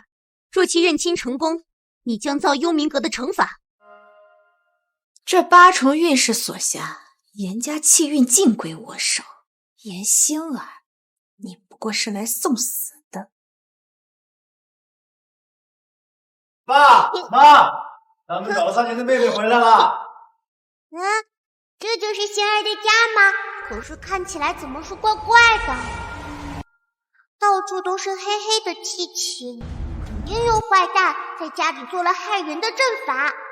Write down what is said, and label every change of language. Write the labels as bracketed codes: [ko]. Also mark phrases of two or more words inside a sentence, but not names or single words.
[zh] 若其認親成功，你將遭幽冥閣的懲罰。這8重運勢鎖下，嚴家氣運盡歸我手。嚴星兒，你不過是來送死的。爸媽，咱們找了3年的妹妹回來了。這就是星兒的家嗎？可是看起來怎麼是怪怪的，到處都是黑黑的氣息，肯定有壞蛋在家裡做了害人的陣法。